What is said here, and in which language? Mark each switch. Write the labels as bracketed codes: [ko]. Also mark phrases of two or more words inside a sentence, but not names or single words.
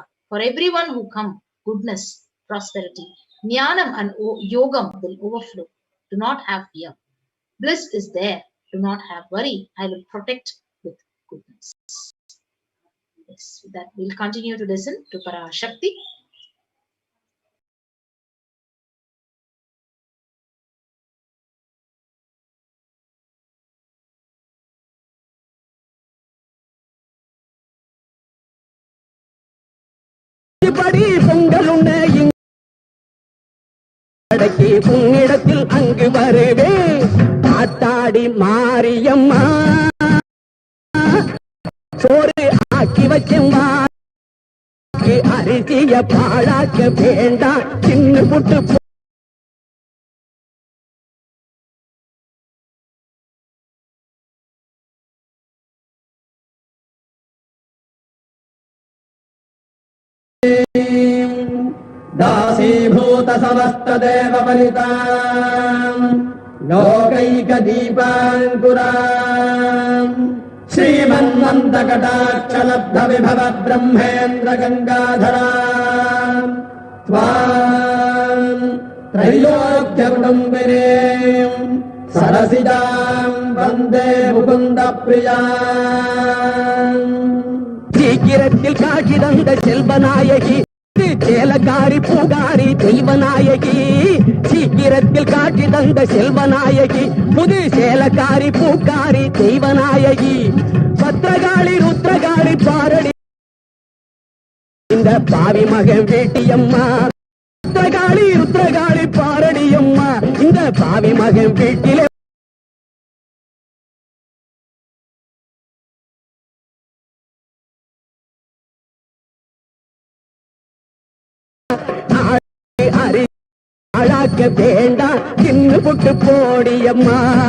[en] For everyone who come, goodness, prosperity, jnanam and yogam will overflow. Do not have fear. Bliss is there. Do not have worry. I will protect with goodness. Yes, with that we'll continue to listen to Parashakti. [ta] படி பொங்கல் அடக்கி உன்னிடத்தில் அங்கு வருவே காத்தாடி மாரியம்மா அரிசிய பாழாக்க வேண்டாம் சின்ன புட்டு [sa] दासीभूत समस्त देव परिताम् लोकैक दीपाङ्कुराम् श्रीमन्मन्दकटाक्षलब्ध विभव ब्रह्मेन्द्र गङ्गाधराम् त्वाम् त्रैलोक्य कुटुम्बिनीम् सरसिजाम् वन्दे मुकुन्द प्रियाम् [ta] சீக்கிரத்தில் காட்சி தந்த செல்வநாயகி சேலக்காரி பூகாரி தெய்வநாயகி சீக்கிரத்தில் காட்சி தந்த செல்வநாயகி புது சேலக்காரி பூக்காரி தெய்வநாயகி பத்திரகாளி ருத்ரகாளி பாரடி இந்த பாவி மகன் வேட்டியம்மா பத்திரகாளி ருத்ரகாளி பாரடியம்மா இந்த பாவி மகன் வீட்டிலே அழாக்க வேண்டாம் சின்ன புட்டு போடியம்மா